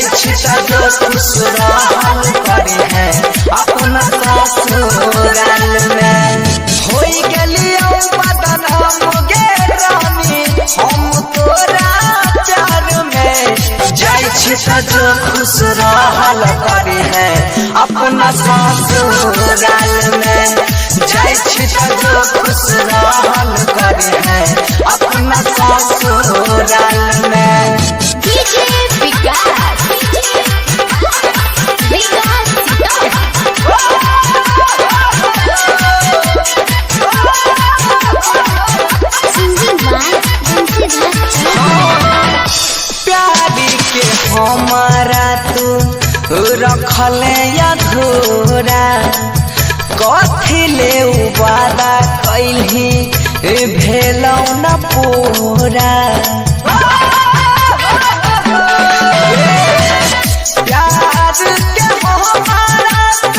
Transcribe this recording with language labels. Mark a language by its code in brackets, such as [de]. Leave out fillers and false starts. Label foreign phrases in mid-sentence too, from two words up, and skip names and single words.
[mai] छी त जो खुश रहल करी है अपना ससुराल में होई गेलियो बदनाम गे रानी हम तोरा प्यार में जाय छी त जो खुश रहल करी है अपना ससुराल में जाय छी त जो खुश रहल करी है अपना ससुराल में [en] DJ Vikas, singing by [mai] प्यारी के हमारा तू रखले अधूरा कथी ले वादा कैली भेलौ न पूरा प्यार के हमारा तू